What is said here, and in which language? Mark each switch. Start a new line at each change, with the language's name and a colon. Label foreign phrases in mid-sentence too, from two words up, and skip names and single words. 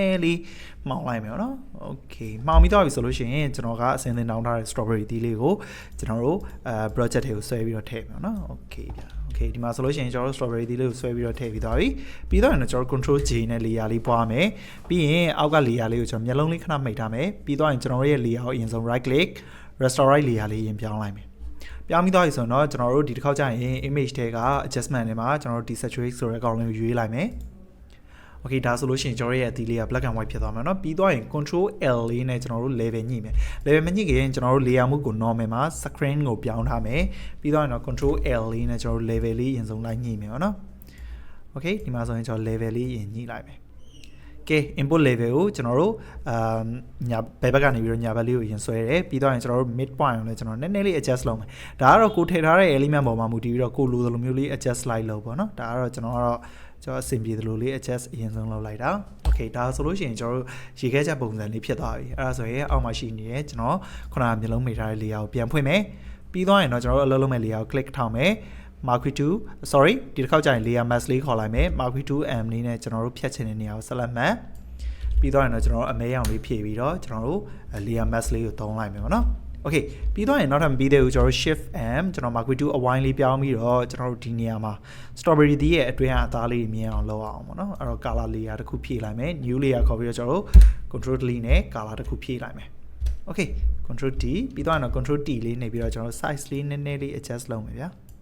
Burmese: ည်းလေးမှောင်လိုက်မယ်ပေါ့နော် Okay မှောင်ပြီးတော့ပြီဆိုလို့ရှိရင်ကျွန်တော်ကအစင်းသင်းတောင်းထားတဲ့ strawberry သီးလေးကိုကျွန်တော်တို့ project တွေကိုဆွဲပြီးတော့ထည့်မယ်ပေါ့နော် Okay ဗျာ Okay ဒီမှာဆိုလို့ရှိရင်ကျွန်တော်တို့ strawberry သီးလေးကိုဆွဲပြီးတော့ထည့်ပြီးသွားပြီပြီးတော့ရင်တော့ကျွန်တော်
English: control J
Burmese: နဲ့ layer လေးပွားမယ်ပြီးရင်အောက်က layer လေးကိုကျွန်တော်မျက်လုံးလေးခဏမှိတ်ထားမယ်ပြီးတော့ရင်ကျွန်တော်ရဲ့ layer ကိုအရင်ဆုံး
English: right click restore layer
Burmese: လေးရင်ပြောင်းလိုက်မယ်ပြောင်းပြီးသွားပြီဆိုတော့ကျွန်တော်တို့ဒီတစ်ခေါက်ကျရင် image ထဲက adjustment တွေမှာကျွန်တော်တို့ desaturate ဆိုတဲ့ကောင်လေးကိုရွေးလိုက်မယ် Okay ဒါဆိုလို့ရှိရင်ကျွန်တော်ရဲ့အသီးလေးက
English: black and white
Burmese: ဖြစ်သွားမှာเนาะပြီးသွားရင်
English: control L
Burmese: လေးနဲ့ကျွန်တော်တို့ level ညှိမယ် level မညှိခင်ကျွန်တော်တို့ layer မှုကို normal မှာ screen ကိုပြောင်းထားမယ်ပြီးသွားရင်တော့
English: control L
Burmese: လေးနဲ့ကျွန်တော်တို့ level လေးရင်ဆုံးလိုက်ညှိမယ်ပေါ့နော် Okay ဒီမှာဆိုရင်ကျွန်တော် level လေးရင်ညှိလိုက်မယ် Okay
English: input level
Burmese: ကိုကျွန်တော်တို့ညာဘ ယ်ဘက်ကနေပြီးတော့ညာဘက်လေးကိုရင်ဆွဲတယ်ပြီးတော့ရင်ကျွန်တော်တို့
English: mid point
Burmese: ကိုလည်းကျွန်တော်နည်းနည်းလေး adjust လုပ်မယ်ဒါကတော့ကိုထည့်ထားတဲ့ element ပေါ်မှာမူတည်ပြီးတော့ကိုလိုသလိုမျိုးလေး adjust လိုက်လို့ပေါ့နော်ဒါကတော့ကျွန်တော်ကတော့အဆင်ပြေသလိုလေး adjust အရင်ဆုံးလုပ် လိုက်တာ Okay ဒါဆိုလို့ရှိရင်ကျွန်တော်တို့ရေခဲချက်ပုံစံလေးဖြစ်သွားပြီအဲ့ဒါဆိုရင်အောက်မှာရှိနေတဲ့ကျွန်တော်ခုနကမျိုးလုံးမိထားတဲ့ layer ကိုပြန်ဖွင့်မယ်ပြီးသွားရင်တော့ကျွန်တော်တို့အလုပ်လုပ်မဲ့ layer ကို click ထောက်မယ် marquee 2 sorry ဒီတစ်ခေါက်ကျရင်
English: layer mask
Burmese: လေးခေါ်လိုက်မယ် marquee 2m လေးနဲ့ကျွန်တော်တို့ဖြတ်ချင်တဲ့နေရာကို select မှတ်ပြီးတော့ရင်တော့ကျွန် တော်တို့အမဲရောင်လေးဖြည့်ပြီးတော့ကျွန်တော်တို့
English: layer mask
Burmese: လေးကိုသုံးလိုက်မယ်ပေါ့နော် Okay ပြီးတော့ရင်နောက်ထပ်မပြီးသေးဘူးကျွန်တော်တို့
English: shift m
Burmese: ကျွန်တော် marquee 2အဝိုင်းလေးပြောင်းပြီးတော့ကျွန်တော်တို့ဒီနေရာမှာ strawberry သီးရဲ့အတွင်းကအသားလေးမြင်အောင်လုပ်အောင်ပေါ့နော်အဲ့တော့
English: color layer
Burmese: တစ်ခုဖြည့်လိုက်မယ်
English: new layer
Burmese: ခေါ်ပြီးတော့ကျွန်တော်တို့
English: control delete
Burmese: နဲ့ color တစ်ခုဖြည့်လိုက်မယ်
English: Okay control D
Burmese: ပြီးတော့ရင်တော့
English: control T
Burmese: လေးနေပြီးတော့ကျွန်တော်တို့ size လေးနည်းနည်းလေး adjust လုပ်မယ်ဗျာ